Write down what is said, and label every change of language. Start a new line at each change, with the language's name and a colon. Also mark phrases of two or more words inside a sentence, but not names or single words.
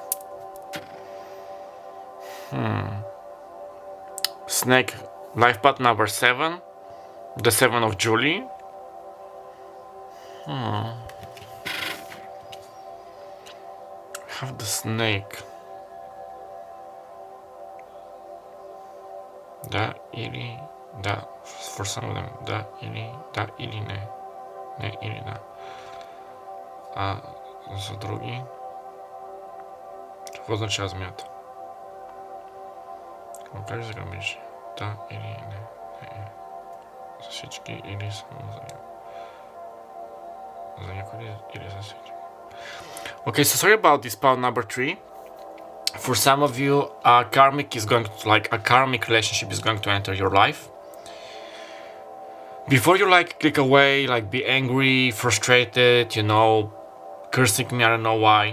English: Snake, life path number 7. The 7 of Julie. Have the snake.
Bulgarian: Да или
English: for some of them.
Bulgarian: Да или не или да. А за други? Какво означава змията? Какво кажеш за грабежи? Да или не? За всички или само за някой? За някой или за всички?
English: Okay, so sorry about this part number 3. For some of you, a karmic relationship is going to enter your life. Before you click away, be angry, frustrated, cursing me, I don't know why.